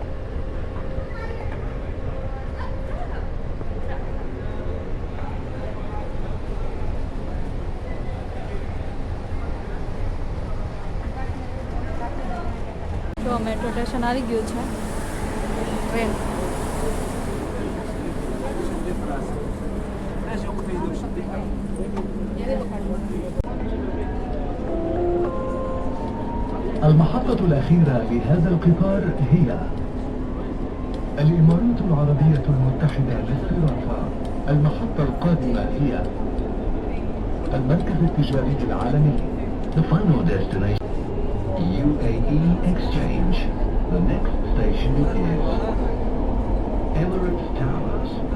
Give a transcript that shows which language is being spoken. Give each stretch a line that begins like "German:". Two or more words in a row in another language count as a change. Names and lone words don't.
Gujarati: તો
English: metro station
Gujarati: આવી ગયું છે ટ્રેન
Arabic: المحطة الأخيرة لهذا القطار هي الإمارات العربية المتحدة للصرافة. المحطة القادمة هي المركز التجاري العالمي.
English: The final destination UAE Exchange. The next station is Emirates Towers.